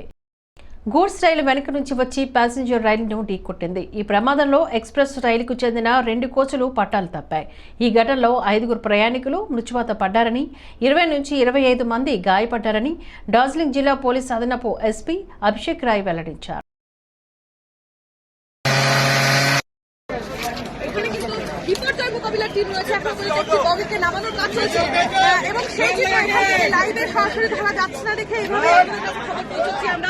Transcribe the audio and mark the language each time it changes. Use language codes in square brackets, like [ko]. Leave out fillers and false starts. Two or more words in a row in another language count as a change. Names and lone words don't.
[te] గూడ్స్ రైలు వెనుక నుంచి వచ్చి ప్యాసింజర్ రైలును ఢీకొట్టింది. ఈ ప్రమాదంలో ఎక్స్ప్రెస్ రైలుకు చెందిన 2 కోచులు పట్టాలు తప్పాయి. ఈ ఘటనలో 5 ప్రయాణికులు మృత్యువాత పడ్డారని, 20 నుంచి 25 మంది గాయపడ్డారని డార్జిలింగ్ జిల్లా పోలీస్ అదనపు ఎస్పీ అభిషేక్ రాయ్ వెల్లడించారు. [bn] মোকাবিলার টিম রয়েছে, এখন একটি বগিকে নামানোর কাজ চলছে এবং সেই লাইভে সরাসরি ধরা যাচ্ছে না দেখে এইভাবে খবর পৌঁছচ্ছি আমরা।